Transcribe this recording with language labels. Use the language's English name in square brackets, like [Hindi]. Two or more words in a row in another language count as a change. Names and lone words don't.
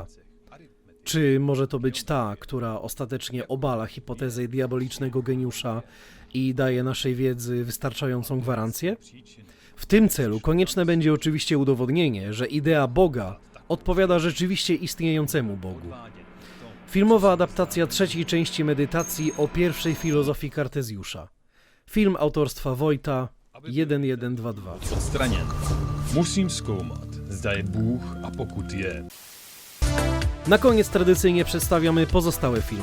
[Polish] Czy może to być ta, która ostatecznie obala hipotezę diabolicznego geniusza i daje naszej wiedzy wystarczającą gwarancję? W tym celu konieczne będzie oczywiście udowodnienie, że idea Boga odpowiada rzeczywiście istniejącemu Bogu. Filmowa adaptacja trzeciej części medytacji o pierwszej filozofii Kartezjusza. Film autorstwa Wojta 1122. Odstranię. [Czech] Musím zkoumat, zda je Bůh a pokud je. [Polish] Na koniec tradycyjnie przedstawiamy pozostałe filmy.